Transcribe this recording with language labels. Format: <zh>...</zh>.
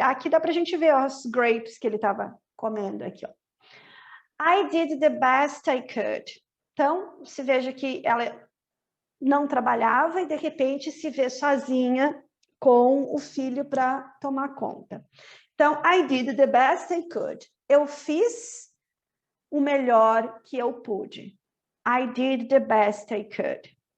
<pt>Aqui dá para a gente ver os grapes que ele estava comendo aqui. Ó.</pt> <en>I did the best I could.</en> <pt>Então, se veja que ela não trabalhava e, de repente, se vê sozinha com o filho para tomar conta.</pt> <en>Então, I did the best I could.</en> <pt>Eu fiz o melhor que eu pude.</pt> <en>I did the best I could.</en>